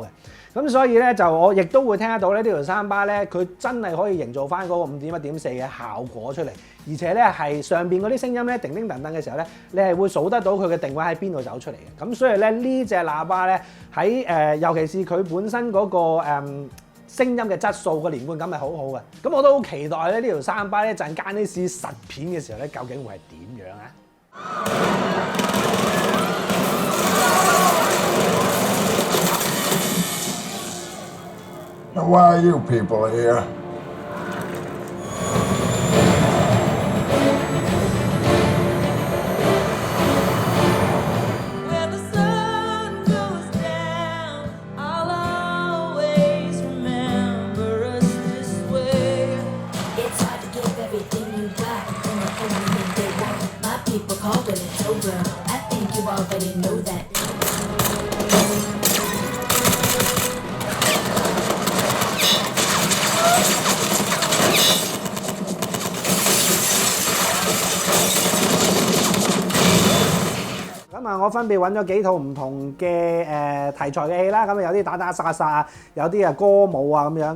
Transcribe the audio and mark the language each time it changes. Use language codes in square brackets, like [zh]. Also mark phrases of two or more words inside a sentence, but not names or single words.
[yue] 咁所以咧就我亦都會聽得到咧呢條三巴咧，佢真係可以營造翻嗰個5.1.4嘅效果出嚟，而且咧係上邊嗰啲聲音咧叮叮噔噔嘅時候咧，你係會數得到佢嘅定位喺邊度走出嚟嘅。咁所以咧呢隻喇叭咧喺尤其是佢本身嗰個聲音嘅質素個連貫感係好好嘅。咁我都好期待咧呢條三巴咧陣間啲試實片嘅時候咧，究竟會係點樣啊？ [en] Why are you people here? When the sun goes down, I'll always remember us this way. It's hard to give everything you got when the only thing they want. My people call when it's over. I think you already know that. [yue] 咁啊，我分別揾咗幾套唔同嘅題材嘅戲啦，咁有啲打打殺殺，有啲啊歌舞啊咁樣。